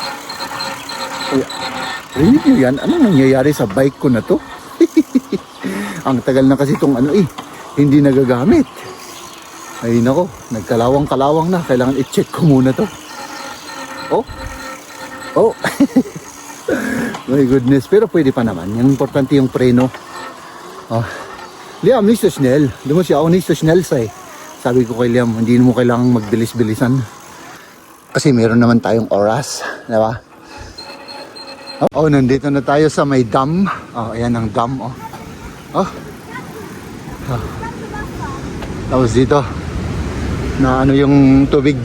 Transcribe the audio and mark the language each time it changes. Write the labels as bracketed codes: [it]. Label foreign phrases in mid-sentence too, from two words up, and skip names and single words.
[tl] Rinig nyo yan? Ano nangyayari sa bike ko na to? Ang tagal na kasi itong ano hindi nagagamit. Ay nako, nagkalawang-kalawang na. Kailangan i-check ko muna to. [en] Oh. Oh. My goodness. [tl] Pero pwede pa naman. Yung importante yung preno. Oh. Liam, [de] nicht so schnell. Du musst ja auch nicht so schnell sein. [tl] Sabi ko kay Liam, hindi mo kailangang magbilis-bilisan. Kasi meron naman tayong oras. Diba? Oh, nandito na tayo sa may dam. Oh, ayan ang dam. Oh. Oh. Oh. Tapos dito. Na ano yung tubig.